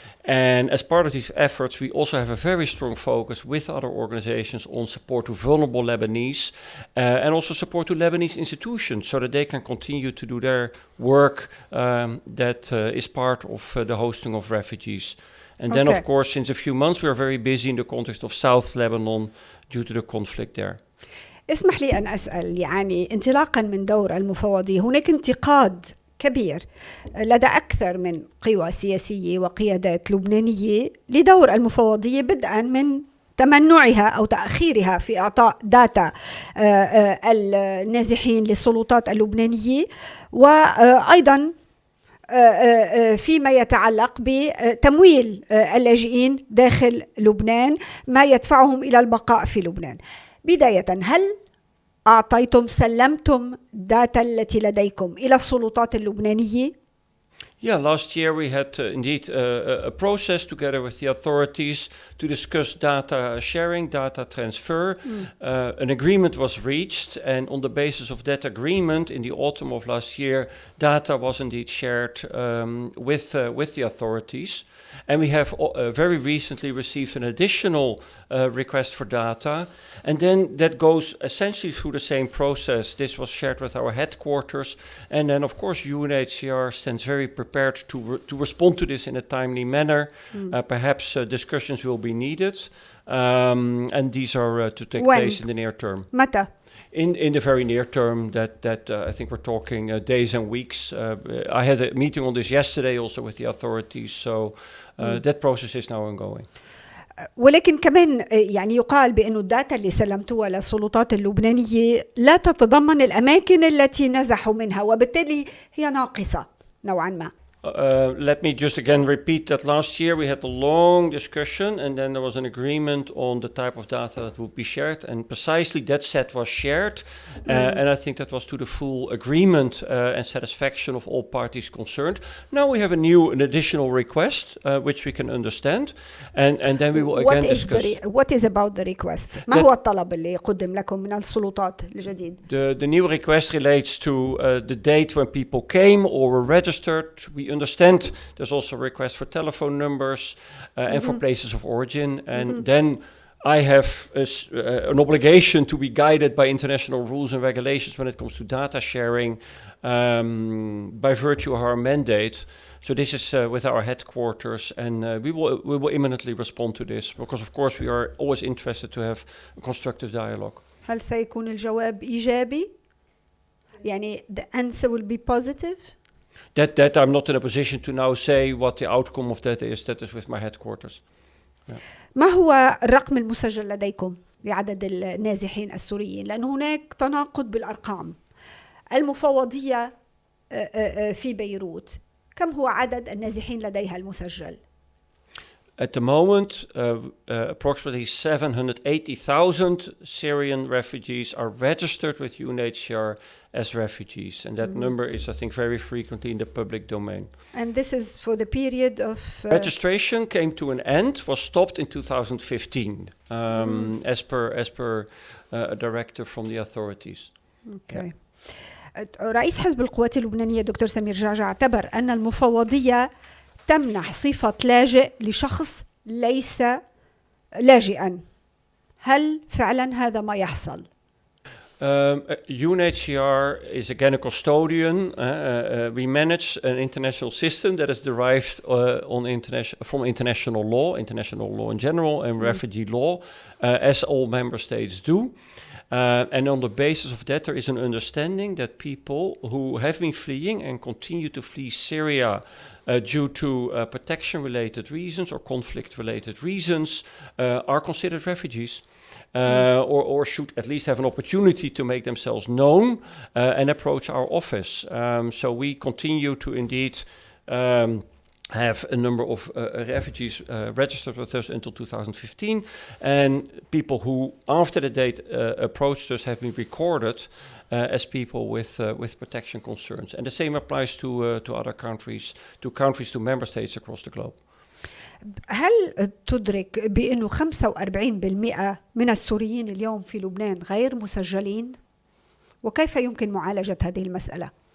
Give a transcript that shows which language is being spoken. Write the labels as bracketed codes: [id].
[en] And as part of these efforts, we also have a very strong focus with other organizations on support to vulnerable Lebanese and also support to Lebanese institutions so that they can continue to do their work that is part of the hosting of refugees. And then, of course, since a few months, we are very busy in the context of South Lebanon due to the conflict there. [ar] اسمح لي أن أسأل، يعني انطلاقا من دور المفوضية، هناك انتقاد كبير لدى أكثر من قوى سياسية وقيادات لبنانية لدور المفوضية، بدءا من تمنعها أو تأخيرها في إعطاء داتا النازحين للسلطات اللبنانية، وأيضا فيما يتعلق بتمويل اللاجئين داخل لبنان، ما يدفعهم إلى البقاء في لبنان. بداية، هل سلمتم داتا التي لديكم إلى السلطات اللبنانية؟ [en] Yeah, last year we had indeed a process together with the authorities to discuss data sharing, data transfer. An agreement was reached, and on the basis of that agreement in the autumn of last year, data was indeed shared with the authorities. And we have very recently received an additional request for data. And then that goes essentially through the same process. This was shared with our headquarters. And then, of course, UNHCR stands very prepared to respond to this in a timely manner. Perhaps discussions will be needed. And these are to take place in the near term. [ar] متى? [en] In the very near term, that I think we're talking days and weeks. I had a meeting on this yesterday also with the authorities. So that process is now ongoing. [ar] ولكن كمان يعني يقال بأنه الداتا اللي سلمتوها للسلطات اللبنانية لا تتضمن الأماكن التي نزحوا منها، وبالتالي هي ناقصة نوعا ما. [en] Let me just again repeat that last year we had a long discussion, and then there was an agreement on the type of data that would be shared, and precisely that set was shared, and I think that was to the full agreement and satisfaction of all parties concerned. Now we have an additional request, which we can understand, and then we will again discuss. What is about the request? [ar] ما هو الطلب اللي قدم لكم من السلطات الجديد؟ [en] The new request relates to the date when people came or were registered. We understand there's also a request for telephone numbers and for places of origin. And then I have an obligation to be guided by international rules and regulations when it comes to data sharing by virtue of our mandate. So this is with our headquarters, and we will imminently respond to this, because of course we are always interested to have a constructive dialogue. [ar] هل سيكون الجواب إيجابي؟ يعني [en] the answer will be positive? That I'm not in a position to now say what the outcome of that is. That is with my headquarters. Yeah. [ar] ما هو الرقم المسجل لديكم لعدد النازحين السوريين؟ لأن هناك تناقض بالأرقام. المفوضية في بيروت، كم هو عدد النازحين لديها المسجل؟ [en] At the moment, approximately 780,000 Syrian refugees are registered with UNHCR as refugees. And that number is, I think, very frequently in the public domain. And this is for the period of... Registration came to an end, was stopped in 2015, as per a directive from the authorities. Okay. Yeah. [ar] رئيس حزب القوات اللبنانية دكتور سمير جعجع اعتبر أن المفوضية تمنح صفة لاجئ لشخص ليس لاجئا. هل فعلا هذا ما يحصل؟ [en] UNHCR is again a custodian. We manage an international system that is derived from international law in general, and refugee law, as all member states do. And on the basis of that, there is an understanding that people who have been fleeing and continue to flee Syria due to protection-related reasons or conflict-related reasons are considered refugees. Or should at least have an opportunity to make themselves known and approach our office. So we continue to indeed have a number of refugees registered with us until 2015, and people who after the date approached us have been recorded as people with protection concerns. And the same applies to other countries, to member states across the globe. [ar] هل تدرك بأنه 45% من السوريين اليوم في لبنان غير مسجلين؟ وكيف يمكن معالجة هذه المسألة؟